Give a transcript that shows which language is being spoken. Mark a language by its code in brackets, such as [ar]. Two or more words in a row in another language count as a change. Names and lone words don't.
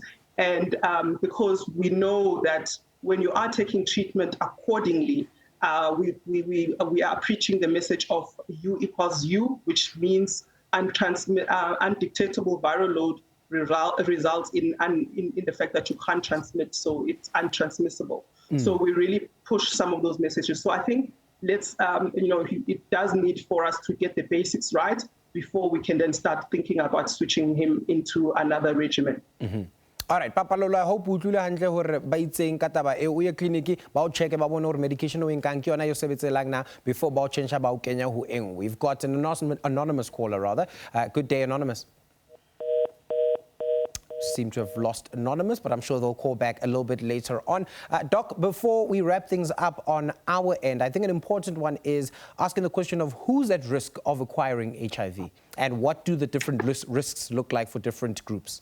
[en] And because we know that when you are taking treatment accordingly, we are preaching the message of U equals U, which means undetectable viral load results in the fact that you can't transmit, so it's untransmissible. So we really push some of those messages. So I think it does need for us to get the basics right before we can then start thinking about switching him into another regimen. All right, Papa Lolo, I hope you will handle [st] hore ba itseng ka taba e o ye clinic ba o check ba bone hore medication o enkang ke yona yo sebetselang na before ba o change ba o kenya ho eng. [en] We've got an anonymous caller rather. Good day, anonymous. Seem to have lost anonymous, but I'm sure they'll call back a little bit later on. Doc, before we wrap things up on our end, I think an important one is asking the question of who's at risk of acquiring HIV and what do the different risks look like for different groups?